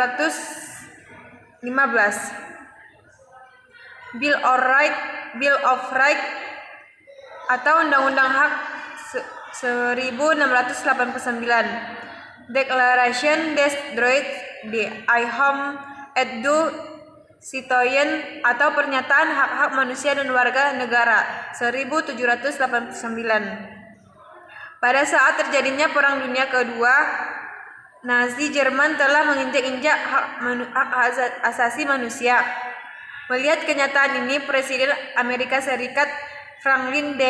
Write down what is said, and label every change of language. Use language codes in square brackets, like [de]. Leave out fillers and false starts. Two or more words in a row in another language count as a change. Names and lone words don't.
[id] Bill of Rights atau Undang-Undang Hak 1689, Declaration des droits de l'homme et du citoyen atau Pernyataan Hak-Hak Manusia dan Warga Negara 1789. Pada saat terjadinya Perang Dunia Kedua, Nazi Jerman telah menginjak-injak hak asasi manusia. Melihat kenyataan ini, Presiden Amerika Serikat Franklin D.